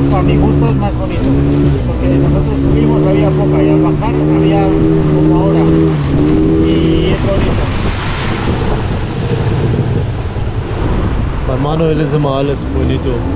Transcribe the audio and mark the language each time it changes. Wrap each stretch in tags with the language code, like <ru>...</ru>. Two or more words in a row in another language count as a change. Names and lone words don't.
<es>Sí, justo es más bonito. Porque nosotros subimos, había poca, y al bajar había como ahora. Y es bonito.</es> <de>Bei Manuel ist immer alles bonito.</de>